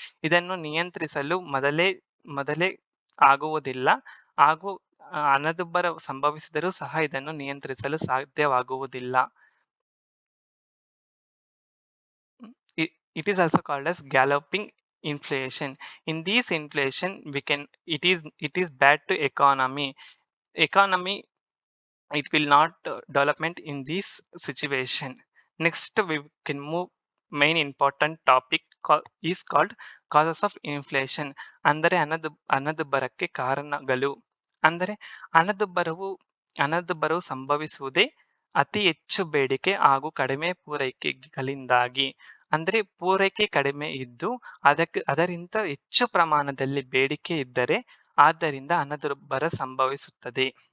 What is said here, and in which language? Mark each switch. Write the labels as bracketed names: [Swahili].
[Kannada] ಇದನ್ನು ನಿಯಂತ್ರಿಸಲು ಮೊದಲೇ ಆಗುವುದಿಲ್ಲ ಹಾಗೂ ಹಣದುಬ್ಬರ ಸಂಭವಿಸಿದರೂ ಸಹ ಇದನ್ನು ನಿಯಂತ್ರಿಸಲು ಸಾಧ್ಯವಾಗುವುದಿಲ್ಲ. [English] It is also called as galloping inflation. In this inflation, it is bad to economy. It will not development in this situation. Next, we can move main important topic is called causes of inflation. [Kannada] ಅಂದರೆ ಹಣದುಬ್ಬರಕ್ಕೆ ಕಾರಣಗಳು. ಅಂದರೆ ಹಣದುಬ್ಬರವು ಸಂಭವಿಸುವುದೇ ಅತಿ ಹೆಚ್ಚು ಬೇಡಿಕೆ ಹಾಗೂ ಕಡಿಮೆ ಪೂರೈಕೆಗಳಿಂದಾಗಿ. ಅಂದರೆ ಪೂರೈಕೆ ಕಡಿಮೆ ಇದ್ದು ಅದರಿಂದ ಹೆಚ್ಚು ಪ್ರಮಾಣದಲ್ಲಿ ಬೇಡಿಕೆ ಇದ್ದರೆ ಆದ್ದರಿಂದ ಹಣದುಬ್ಬರ ಸಂಭವಿಸುತ್ತದೆ.